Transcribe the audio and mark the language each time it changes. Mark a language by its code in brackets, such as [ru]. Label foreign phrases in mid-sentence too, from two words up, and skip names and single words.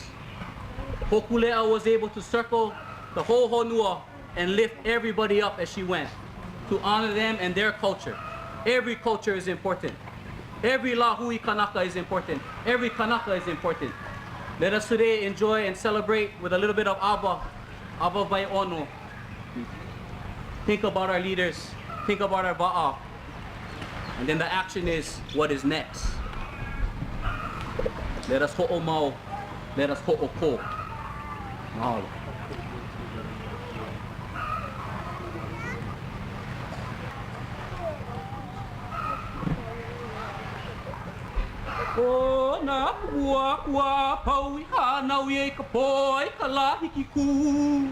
[en] Hōkūleʻa was able to circle the whole honua and lift everybody up as she went, to honor them and their culture. Every culture is important. Every [haw] lahui kanaka [en] is important. Every kanaka is important. Let us today enjoy and celebrate with a little bit of [haw] ʻawa vai ono. [en] Think about our leaders, think about our wa'a, and then the action is what is next. Let us ho'omau, let us ho'oko. Mahalo. [haw] O nā kua pau I hānau I ka poi ka lahiki kū.